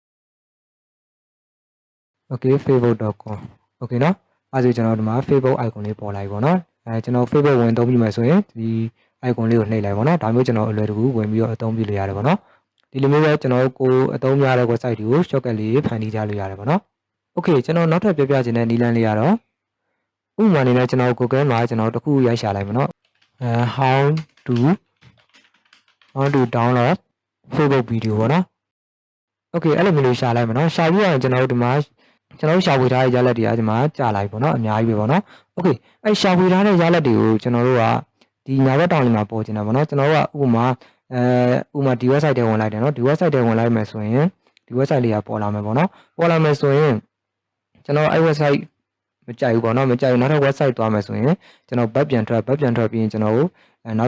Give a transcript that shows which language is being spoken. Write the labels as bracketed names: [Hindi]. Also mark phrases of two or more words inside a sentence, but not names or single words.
[Burmese] Okay facebook.com Okay နော်အဲ့ဒါကျွန်တော်ဒီမှာ Facebook icon လေးပေါ်လိုက်ပေါ့နော်ကျွန်တော် Facebook ဝင်သုံးပြီးမှဆိုရင်ဒီ icon လေးကိုနှိပ်လိုက်ပေါ့နော်ဒါမျိုးကျွန်တော်အလွယ်တကူဝင်ပြီးတော့အသုံးပြုလို့ရတယ်ပေါ့နော်ဒီလိုမျိုးပဲကျွန်တော်ကိုအသုံးများတဲ့ website တွေကို shortcut လေးဖန်တီးကြလို့ရတယ်ပေါ့နော် Okay ကျွန်တော်နောက်ထပ်ပြောပြချင်တဲ့နည်းလမ်းလေးကတော့ဥပမာအနေနဲ့ကျွန်တော် Google မှာကျွန်တော်တခုရိုက်ရှာလိုက်မယ်နော် how [English] to download Facebook video [Burmese] ပေါ့နော် Okay အဲ့လိုမျိုးလေးရှာလိုက်မယ်နော်ရှာပြီးရင်ကျွန်တော်တို့ဒီမှာကျွန်တော်ရှာဖွေထားတဲ့ရလဒ်တွေကဒီမှာကြာလိုက်ပေါ့နော်အများကြီးပဲပေါ့နော် Okay အဲ့ရှာဖွေထားတဲ့ရလဒ်တွေကိုကျွန်တော်တို့ကဒီညာဘက်တောင်လေးမှာပေါ်ကျင်တာပေါ့နော်ကျွန်တော်တို့ကဥပမာဒီ website ထဲဝင်လိုက်တယ် နော်ဒီ website ထဲဝင်လိုက်မယ်ဆိုရင်ဒီ website လေးကပေါ်လာမယ်ပေါ့နော်ပေါ်လာမယ်ဆိုရင်ကျွန်တော်အဲ့ website မကြိုက်ဘူးပေါ့နော်မကြိုက်ဘူးနောက်ထပ် website သွားမယ်ဆိုရင်ကျွန်တော်ဘက်ပြန်ထွက်ပြီးရင်ကျွန်တော်တို့နောက်